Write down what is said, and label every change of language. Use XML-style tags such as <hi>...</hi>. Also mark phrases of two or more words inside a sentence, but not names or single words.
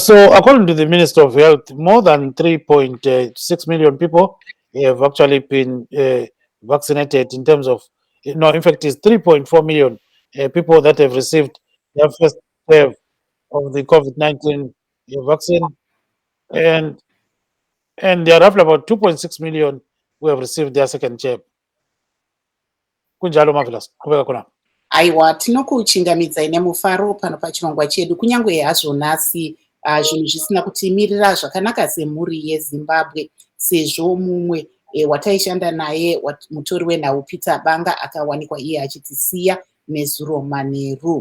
<en>So according to the Minister of Health, more than 3.6 million people have actually been vaccinated in terms of, in fact, it's 3.4 million people that have received their first wave of the COVID-19 vaccine. And there are roughly about 2.6 million who have received their second jab.</en> <nd>Kunjalo, Marvelous. Qhubeka khona.</nd> <sn>Aiwa, tinokuchingamidzai nemufaro pano pachirongwa chedu, kunyange hazvo nhasi zvinhu zvisina kutimirira zvakanaka semhuri yeZimbabwe, sezvo mumwe wataishanda naye mutori wenhau Peter Banga akawanikwa iye achitisiya nezuro manheru.</sn>